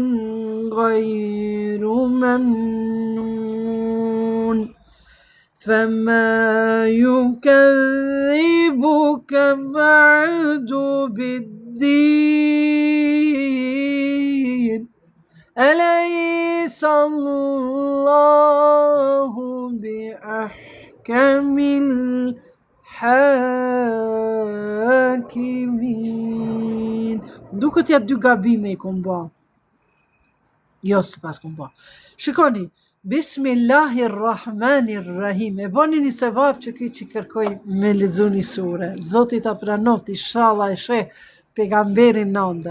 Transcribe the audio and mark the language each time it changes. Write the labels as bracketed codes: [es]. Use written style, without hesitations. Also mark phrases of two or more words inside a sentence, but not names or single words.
[ar] غير ممنون فما يكذبك بعد بالدين أليس الله بأحكم الحاكمين. [sq] Duket ja dy gabime i kom ba. Jo, s'pas kom ba. Shikoni, Bismillahirrahmanirrahim. E boni një sevap që ki që kërkoj me lezu një sure. Zotit a pranot, inshallah e sheh pejgamberin në ndër.